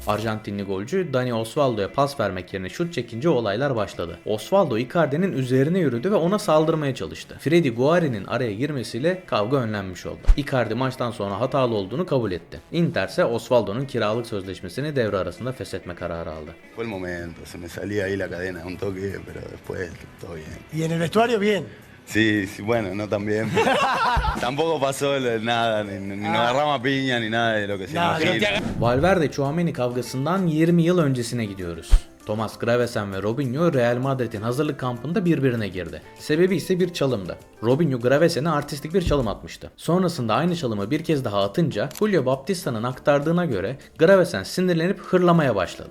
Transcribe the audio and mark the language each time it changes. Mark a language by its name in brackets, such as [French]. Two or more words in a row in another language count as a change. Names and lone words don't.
[Turkish] Arjantinli golcü Dani Osvaldo'ya pas vermek yerine şut çekince olaylar başladı. Osvaldo Icardi'nin üzerine yürüdü ve ona saldırmaya çalıştı. Freddy Guarí'nin araya girmesiyle kavga önlenmiş oldu. Icardi maçtan sonra hatalı olduğunu kabul etti. Inter ise Osvaldo'nun kiralık sözleşmesini devre arasında feshetme kararı aldı. [Spanish] Fue el momento, se me salía ahí la cadena, un toque, pero después todo bien. Y en el vestuario bien. Sí, sí, bueno, no tan bien. Tampoco pasó nada, ni nos agarramos a piña, ni nada de lo que se imagina. [Turkish] Valverde-Tchouaméni kavgasından 20 yıl öncesine gidiyoruz. Thomas Gravesen ve Robinho Real Madrid'in hazırlık kampında birbirine girdi. Sebebi ise bir çalımdı. Robinho Gravesen'e artistik bir çalım atmıştı. Sonrasında aynı çalımı bir kez daha atınca Julio Baptista'nın aktardığına göre Gravesen sinirlenip hırlamaya başladı.